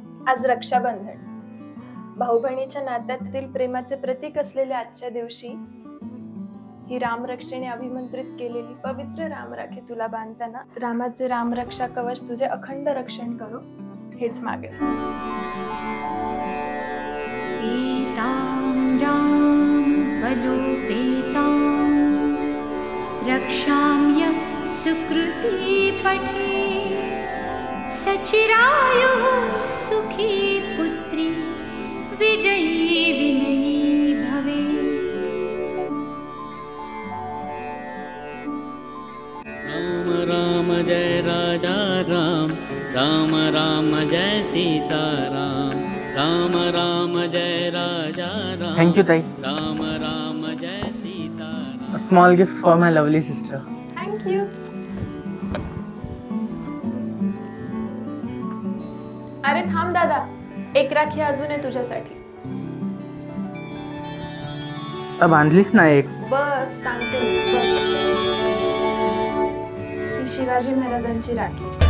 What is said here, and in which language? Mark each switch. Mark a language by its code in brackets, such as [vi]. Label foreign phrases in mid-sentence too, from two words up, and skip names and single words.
[mr] आज रक्षाबंधन, भाऊ बहिणीच्या नात्यातील प्रेमाचे प्रतीक असलेल्या आजच्या दिवशी ही रामरक्षेने अभिमंत्रित केलेली पवित्र रामराखी तुला बांधताना रामाचे रामरक्षा कवच तुझे अखंड रक्षण करो हेच मागेल. [sa] रक्षाम्य सुकृती पठे सचिरायुः सुखी पुत्री विजयी विनयी भवे. [mr] राम राम जय राजा राम, राम राम जय सीता राम, राम राम जय राजा राम. [en] Thank you, [mr] ताई. राम राम जय सीता राम. [en] A small gift for my lovely sister. Thank you. [mr] अरे थांब दादा, एक राखी अजून आहे तुझ्यासाठी. बांधलीस ना एक. बस सांगते बस. ही शिवाजी महाराजांची राखी.